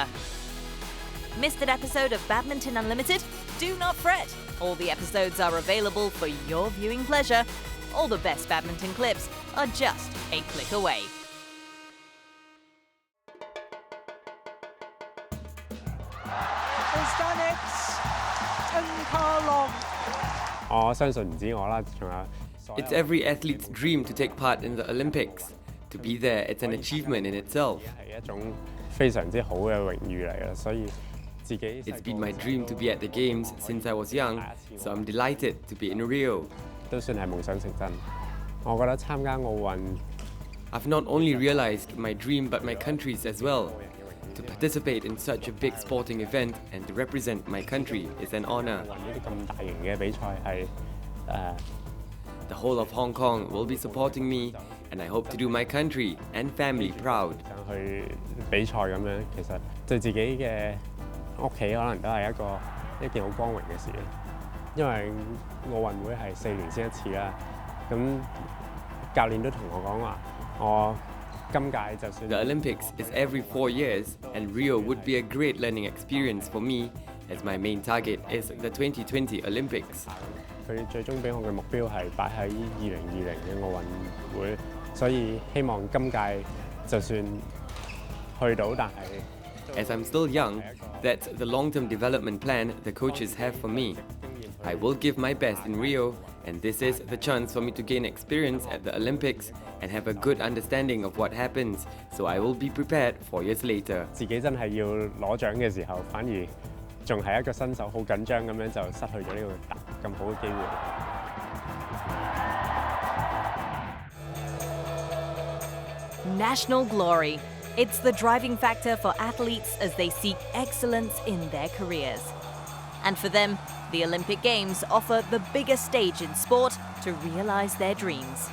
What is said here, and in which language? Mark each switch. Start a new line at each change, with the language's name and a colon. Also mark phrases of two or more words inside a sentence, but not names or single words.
English: Missed an episode of Badminton Unlimited? Do not fret. All the episodes are available for your viewing pleasure. All the best badminton clips are just a click away. He's done it!
Cantonese: 我相信唔止我啦，仲有。
English: It's every athlete's dream to take part in the Olympics. To be there, it's an achievement in itself.
Cantonese: 係一種非常之好嘅榮譽嚟嘅，所以自己。
English: It's been my dream to be at the Games since I was young, so I'm delighted to be in Rio.
Cantonese: 都算係夢想成真。我覺得參加奧運。
English: I've not only realized my dream but my country's as well. To participate in such a big sporting event and to represent my country is an honor.
Cantonese: 呢啲咁大型嘅比賽係
English: The whole of Hong Kong will be supporting me, and I hope to do my country and family proud.
Cantonese: 上去比賽咁樣，其實對自己嘅屋企可能都係一件好光榮嘅事，因為奧運會係4年先一次啦。咁教練都同我講話，我今屆就算。
English: The Olympics is every 4 years, and Rio would be a great learning experience for me, as my main target is the 2020 Olympics.
Cantonese: 佢最終俾我嘅目標係擺喺2020嘅奧運會，所以希望今屆就算去到，但係。
English: As I'm still young, that's the long-term development plan the coaches have for me. I will give my best in Rio, and this is the chance for me to gain experience at the Olympics and have a good understanding of what happens, so I will be prepared 4 years later.
Cantonese: 自己真係要攞獎嘅時候，反而仲係一個新手，好緊張咁樣就失去咗呢個咁好嘅機會。
English: National glory. It's the driving factor for athletes as they seek excellence in their careers. And for them, the Olympic Games offer the biggest stage in sport to realise their dreams.